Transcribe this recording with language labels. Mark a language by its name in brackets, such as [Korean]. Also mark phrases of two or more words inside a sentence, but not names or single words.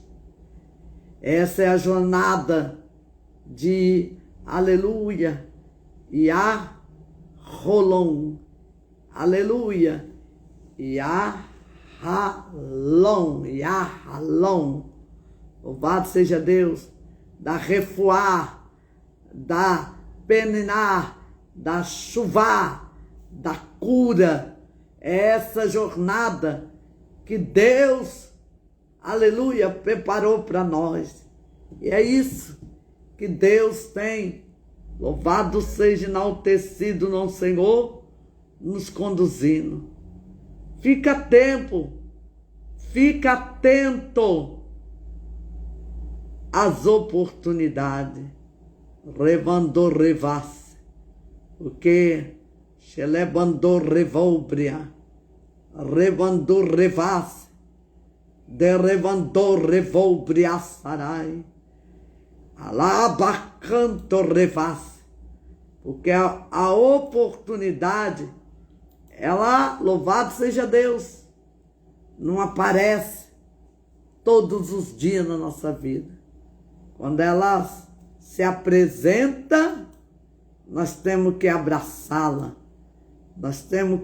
[Portuguese] Essa é a jornada de aleluia, Yahalom, aleluia, Yahalom, louvado seja Deus, da refuá, da peniná, da chuvá, da cura. É essa jornada que Deus, aleluia, preparou para nós. E é isso que Deus tem, louvado seja enaltecido no Senhor, nos conduzindo. Fica atento às oportunidades. Revandor revasse, porque Xelebandor revolbria, revandor revasse, de revandor revolbria sarai, alabacanto revasse, porque a oportunidade, ela, louvado seja Deus, não aparece todos os dias na nossa vida. Quando ela se apresenta, nós temos que abraçá-la, nós temos